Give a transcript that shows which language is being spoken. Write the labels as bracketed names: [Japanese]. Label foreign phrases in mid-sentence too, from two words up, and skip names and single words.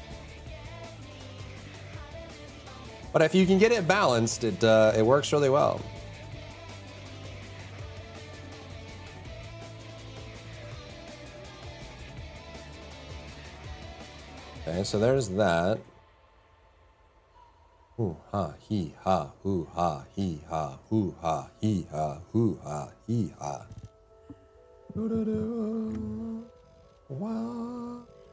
[English] But if you can get it balanced, it works really well. Okay, so there's that. Ooh ha hee ha hoo ha hee ha hoo ha hee ha hoo ha hee ha. Wow.